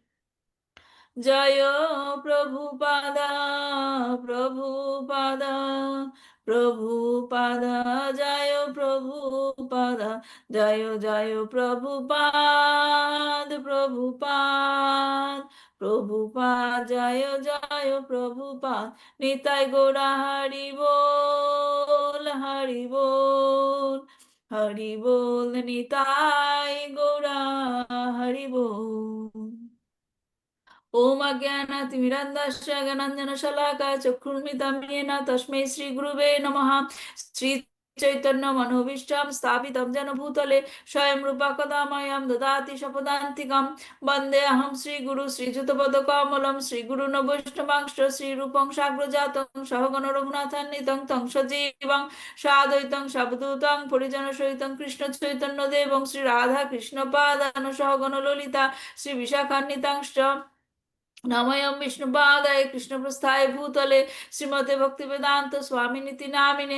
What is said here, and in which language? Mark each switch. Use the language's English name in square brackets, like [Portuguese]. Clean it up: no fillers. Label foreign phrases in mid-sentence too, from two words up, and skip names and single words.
[Bangla] জয় প্রভুপাদা প্রভুপাদা প্রভুপাদা, জয় প্রভুপাদা, জয় জয় প্রভুপাদ প্রভুপাদ প্রভুপাদ, জয় জয় প্রভুপাদ। নিতাই গৌরা হরি বল হরি বল, হরি বল নিতাই গৌরা হরি বল। [Sanskrit] ओम अज्ञानातिमिरन्धस्य ज्ञानाञ्जनशलाकाय चक्षुर्मिलितं येन तस्मै श्रीगुरुवे नमः। श्री चैतन्य मनोभीष्टं स्थापितं येन भूतले स्वयं रूपा कदा मह्यं ददाति स्वपदान्तिकं। वन्देऽहं श्रीगुरु श्रीयुतपदकमलं, श्रीगुरुन् वैष्णवांश्च श्रीरूपं साग्रजातं सहगण रघुनाथान्वितं तं सजीवं साद्वैतं सावधूतं परिजनसहितं कृष्ण चैतन्यदेवं श्रीराधाकृष्णपादान् सहगण ललिता श्रीविशाखान्वितांश्च नमयं विष्णुपादाय कृष्णप्रस्थाय भूतले श्रीमते भक्तिवेदांत स्वामिनिति नामिने।